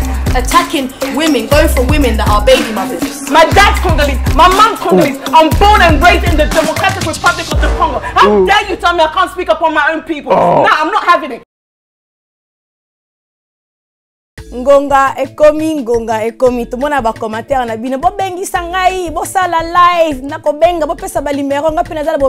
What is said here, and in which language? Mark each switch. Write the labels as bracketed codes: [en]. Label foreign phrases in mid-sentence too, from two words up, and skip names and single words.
[en] attacking women, going for women that are baby mothers. My dad's Congolese, my mom's Congolese. I'm born and raised in the Democratic Republic of the Congo. How dare you tell me I can't speak up on my own people? Nah, I'm not having it. [ln] Ngonga ekomi tumona ba commentaire na bino bo bengisa ngai bo sala live nako benga bo pesa ba numéro nga pena za ba